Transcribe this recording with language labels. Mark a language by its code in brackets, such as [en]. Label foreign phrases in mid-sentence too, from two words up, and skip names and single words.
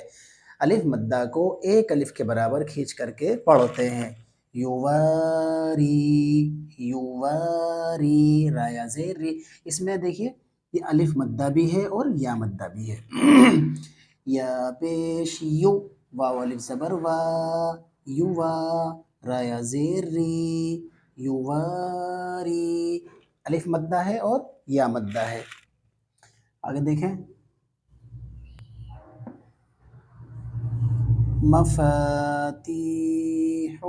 [ur] الف مدہ کو ایک الف کے برابر کھینچ کر کے پڑھتے ہیں: یواری، یواری، را یا زیر ری۔ اس میں دیکھیے یہ الف مدہ بھی ہے اور یا مدہ بھی ہے۔ یا پیش یو، واو الف زبر وا، یوا، را یا زیر ری، یواری۔ الف مدہ ہے اور یا مدہ ہے۔ آگے دیکھیں، مفاتیح،